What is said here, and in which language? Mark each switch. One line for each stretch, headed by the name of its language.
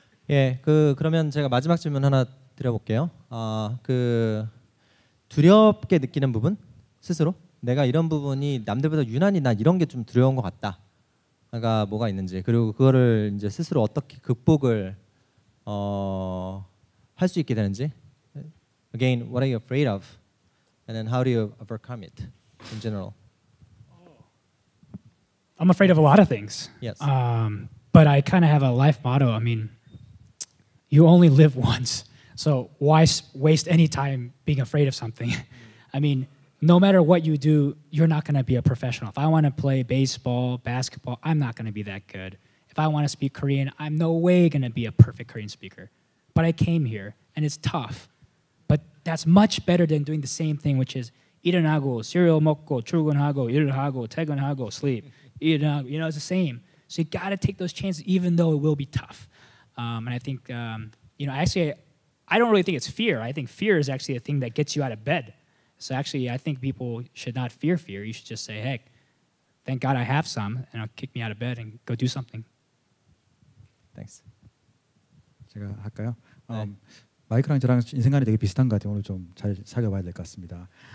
Korean: 예, 그러면 제가 마지막 질문 하나 드려볼게요. 그 두렵게 느끼는 부분 스스로 내가 이런 부분이 남들보다 유난히 나 이런 게 좀 두려운 것 같다. 가 뭐가 있는지 그리고 그거를 이제 스스로 어떻게 극복을 할 수 있게 되는지.
English: Again, what are you afraid of, and then how do you overcome it in general? I'm afraid of a lot of things. Yes. But I kind of have a life motto. I mean, you only live once, so why waste any time being afraid of something? I mean, no matter what you do, you're not going to be a professional. If I want to play baseball, basketball, I'm not going to be that good. If I want to speak Korean, I'm no way going to be a perfect Korean speaker. But I came here, and it's tough. But that's much better than doing the same thing, which is
Korean: 일어나고, cereal 먹고, 출근하고, 일하고, 퇴근하고,
English: sleep. You know, it's the same. So you got to take those chances, even though it will be tough. And I think, actually, I don't really think it's fear. I think fear is actually the thing that gets you out of bed. So actually, I think people should not fear fear. You should just say, hey, thank God I have some, and it'll kick me out of bed and go do something. Thanks.
Korean: 제가 할까요? 네. 마이크랑 저랑 인생관이 되게 비슷한 것 같아요. 오늘 좀 잘 사귀어봐야 될 것 같습니다.